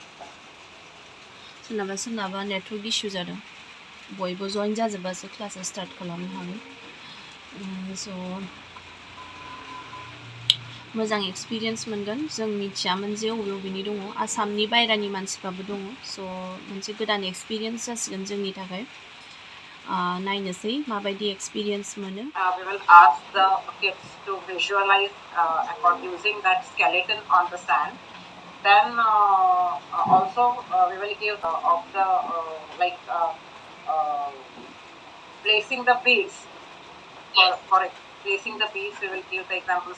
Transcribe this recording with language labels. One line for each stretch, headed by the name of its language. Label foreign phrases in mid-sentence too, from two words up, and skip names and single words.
Bodo: सोरनाबा
English: network issue
Bodo: जादों बयबो जइन जाजोब्बासो क्लासा स्टार्ट खालामनो हागोन स' मोजां एक्सपिरियेन्स मोनगोन जों मिथियामोन जे बबेनि दङ आसामनि बायरानि मानसिफ्राबो दङ स' मोनसे गोदान एक्सपिरियेन्स जासिगोन जोंनि थाखाय नायनोसै माबायदि एक्सपिरियेन्स मोनो
English: we will ask the kids to visualize using that skeleton on the sand. Then also we will give of the placing the beads. For placing the beads, we will give the example.